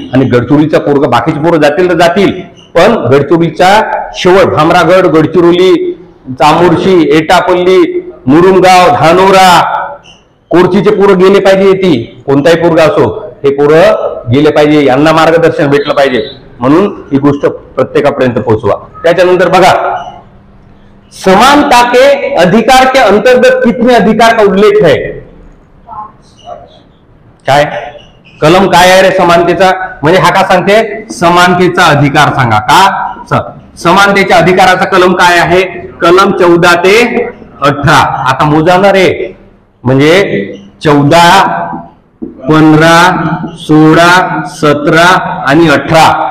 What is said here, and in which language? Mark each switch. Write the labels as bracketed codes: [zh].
[mr] आणि गडचिरोलीचा पोरगा, बाकीचे पोरं जातील तर जातील, पण गडचिरोलीचा शेवट भामरागड, गडचिरोली, चामोर्शी, एटापल्ली, मुरुमगाव, धानोरा, कोरचीचे पोरं गेले पाहिजे. ती कोणताही पोरगा असो, हे पोरं गेले पाहिजे, यांना मार्गदर्शन भेटलं पाहिजे. म्हणून ही गोष्ट प्रत्येकापर्यंत पोहोचवा. त्याच्यानंतर बघा, [hi] समानता के अधिकार के अंतर्गत कितने अधिकार का उल्लेख है? [mr] काय कलम काय आहे रे समानतेचा? म्हणजे हा का सांगते? समानतेचा अधिकार सांगा का? समानतेच्या अधिकाराचा कलम काय आहे? कलम 14 ते 18. आता मोजाणार आहे म्हणजे 14, 15, 16, 17 आणि 18.